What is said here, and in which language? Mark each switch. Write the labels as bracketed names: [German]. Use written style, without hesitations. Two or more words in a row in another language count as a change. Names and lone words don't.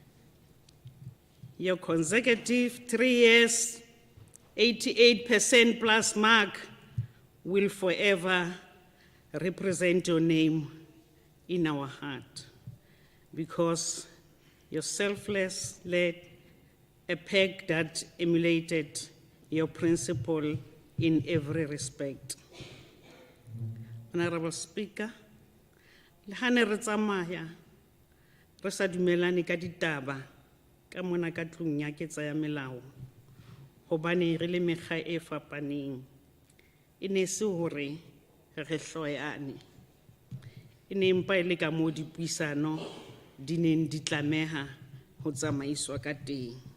[English] Your consecutive 3 years, 88% plus mark will forever represent your name in our heart, because your selfless led a pack that emulated your principle in every respect. Honorable Speaker, [Southern Sotho] le ha ne re tsamaya re sa dumelane ka ditaba ka mona ka tlung ya ke tsaya melao hobane re le mekga e fapaneng, e ne se hore re hloyane, e ne mpa e le ka moo dipuisano di neng di tlameha ho tsamaiswa ka teng.